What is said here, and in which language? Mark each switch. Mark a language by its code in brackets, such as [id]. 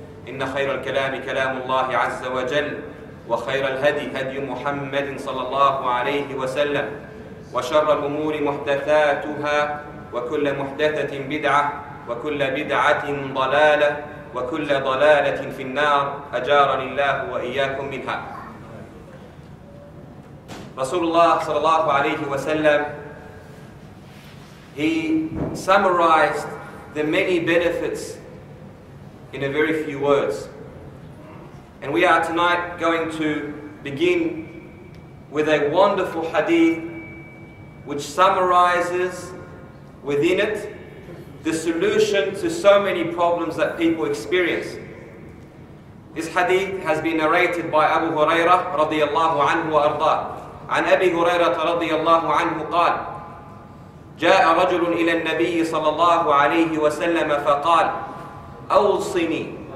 [ar] إن خير الكلام كلام الله عز وجل، وخير الهدي هدي محمد صلى الله عليه وسلم، وشر الأمور محدثاتها، وكل محدثة بدعة، وكل بدعة ضلالة، وكل ضلالة في النار. أجارني الله وإياكم منها. [en] Rasulullah sallallahu alayhi wa sallam, he summarized the many benefits in a very few words. And we are tonight going to begin with a wonderful hadith which summarizes within it the solution to so many problems that people experience. This hadith has been narrated by Abu Hurairah radiyallahu anhu wa arda. [ar] عن أبي هريرة رضي الله عنه قال: جاء رجل إلى النبي صلى الله عليه وسلم فقال: أوصني.